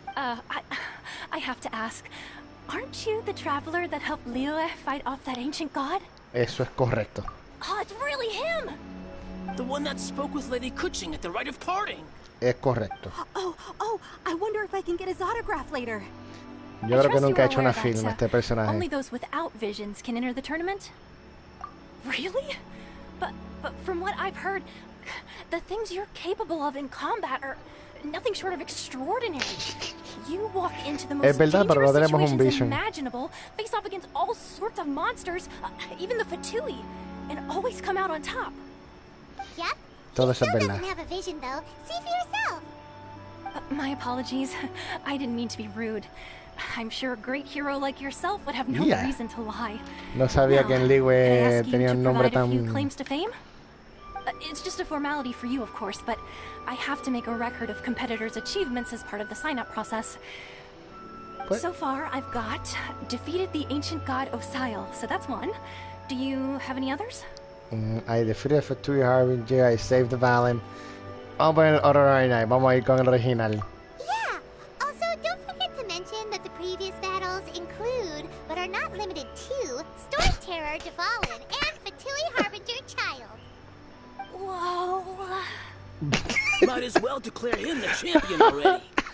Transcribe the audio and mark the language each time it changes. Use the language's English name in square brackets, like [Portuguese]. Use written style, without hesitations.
[English] I have to ask. Aren't you the traveler that helped Liyue fight off that ancient god? [Spanish] Eso es correcto. [English] Oh, it's really him! The one that spoke with Lady Kuching at the rite of parting. [Spanish] Es correcto. [English] Oh, I wonder if I can get his autograph later. [Spanish] Yo creo que nunca ha hecho una film este personaje. [English] Only those without visions can enter the tournament? Really? But from what I've heard, the things you're capable of in combat are nothing short of extraordinary. You walk into the most dangerous situations imaginable, face off against all sorts of monsters, even the Fatui, and always come out on top. Yep. [Spanish] Todo eso es verdad. [English] Doesn't have a vision though. See for yourself. My apologies. I didn't mean to be rude. I'm sure a great hero like yourself would have no reason to lie. [Spanish] No sabía que en Liyue tenía un nombre tan... [English] Few claims to fame? It's just a formality for you, of course, but I have to make a record of competitors' achievements as part of the sign-up process. What? So far, I've got defeated the ancient god Osail, so that's one. Do you have any others? I defeated Fatui Harbinger, I saved the Valen. [Spanish] Vamos a poner otro original, vamos a ir con el original. [English] Yeah! Also, don't forget to mention that the previous battles include, but are not limited to, Storm Terror Devalen and Fatui Harbinger Child. Whoa! Might as well declare him the champion already.